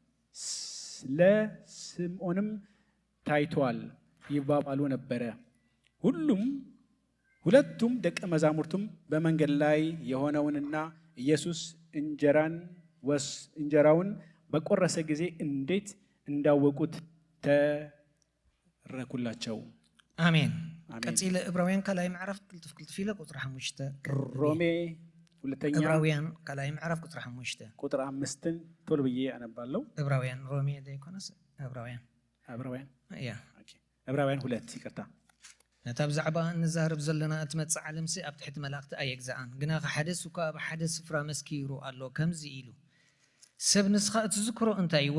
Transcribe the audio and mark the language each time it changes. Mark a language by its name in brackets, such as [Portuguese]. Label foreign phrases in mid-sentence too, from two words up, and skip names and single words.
[Amharic] ለስምዖንም ታይቷል ይባባሉ ነበረ። ሁለቱም ደቀ መዛሙርቱም በመንገድ ላይ የሆነውንና ኢየሱስ እንጀራውን በቆረሰ ጊዜ እንዴት እንዳወቁት ተረኩላቸው። [Tigrinya] አሜን። ቀፂለ ዕብራውያን ካልኣይ ምዕራፍ ክልጥፍ ኢለ ቁጥሪ 5 [Amharic] ሮሜ ሁለተኛ [Tigrinya] ዕብራውያን ካልኣይ ምዕራፍ ቁጥሪ 5 [Amharic] ቁጥር 5ን ቶሎ ብዬ አነባለሁ። [Tigrinya] ዕብራውያን ሮሜ ዘይኮነስ ዕብራውያን [Amharic] ዕብራውያን 2 ይቅርታ። [Tigrinya] ነታ ብዛዕባ እንዛረብ ዘለና እትመፅእ ዓለምሲ ኣብ ትሕቲ መላእክቲ ኣየግዛኣን ግና ሓደ ሱካ ኣብ ሓደ ስፍራ መስኪሩ ኣሎ ከምዚ ኢሉ ሰብ ንስኻ እትዝክሮ እንታይ እዩ?